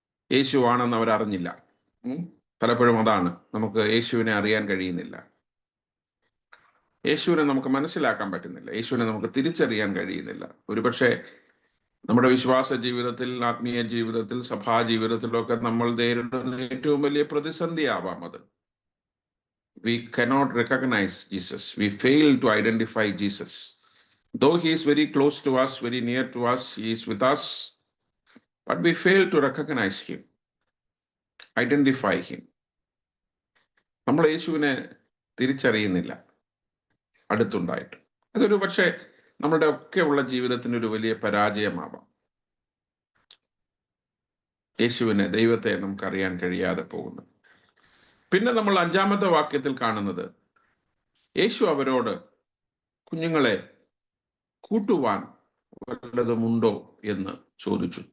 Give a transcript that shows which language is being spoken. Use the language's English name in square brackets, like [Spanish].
[Malayalam] യേശു ആണെന്ന് അവരറിഞ്ഞില്ല. പലപ്പോഴും അതാണ്, നമുക്ക് യേശുവിനെ അറിയാൻ കഴിയുന്നില്ല, യേശുവിനെ നമുക്ക് മനസ്സിലാക്കാൻ പറ്റുന്നില്ല, യേശുവിനെ നമുക്ക് തിരിച്ചറിയാൻ കഴിയുന്നില്ല. ഒരുപക്ഷെ നമ്മുടെ വിശ്വാസ ജീവിതത്തിൽ, ആത്മീയ ജീവിതത്തിൽ, സഭാ ജീവിതത്തിലൊക്കെ നമ്മൾ നേരിടുന്ന ഏറ്റവും വലിയ പ്രതിസന്ധിയാവാം അത്. [English] We cannot recognize Jesus. We fail to identify Jesus. Though he is very close to us, very near to us, he is with us, but we fail to recognize him, identify him. [Malayalam] നമ്മൾ യേശുവിനെ തിരിച്ചറിയുന്നില്ല അടുത്തുണ്ടായിട്ട്. അതൊരു പക്ഷേ നമ്മുടെ ഒക്കെയുള്ള ജീവിതത്തിന് ഒരു വലിയ പരാജയമാവാം. യേശുവിനെ, ദൈവത്തെ നമുക്കറിയാൻ കഴിയാതെ പോകുന്നത്. പിന്നെ നമ്മൾ 5-ാമത്തെ വാക്യത്തിൽ കാണുന്നത്, യേശു അവരോട്, കുഞ്ഞുങ്ങളെ കൂട്ടുവാൻ വല്ലതുമുണ്ടോ എന്ന് ചോദിച്ചു.